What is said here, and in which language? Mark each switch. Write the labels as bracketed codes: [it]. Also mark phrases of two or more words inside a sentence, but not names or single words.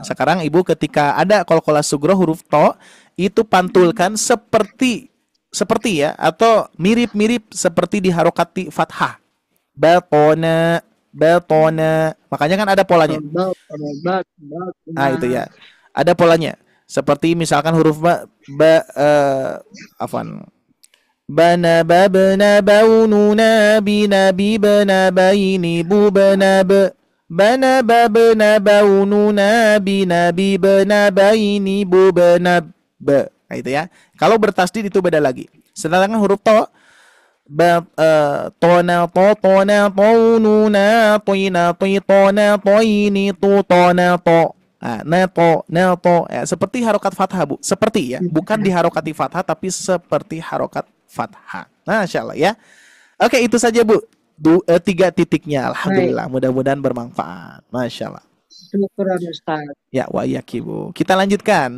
[id] Sekarang Ibu ketika ada qalqalah sugro huruf to, itu pantulkan seperti ya, atau mirip-mirip seperti di harokati fathah. Batona. Makanya kan ada polanya. Nah, itu ya. Ada polanya. Seperti misalkan huruf afwan. Bana babna baununa binabi bana baini bubana Bana babna baununa binabi bana baini bubana. Nah, itu ya. Kalau bertasdid itu beda lagi. Sedangkan huruf to tona to tona tonuna toina toitona toini tu tona to. Neto, ya, seperti harokat fathah, Bu. Seperti ya, bukan diharokati fathah tapi seperti harokat fathah. [ar] ما شاء الله [id] ya. Oke, itu saja, Bu. 3 titiknya. Alhamdulillah, mudah-mudahan bermanfaat. [ar] ما شاء الله. [id] Syukuran Ustaz. Ya, [ar] وإياكِ, [id] Bu. Kita lanjutkan.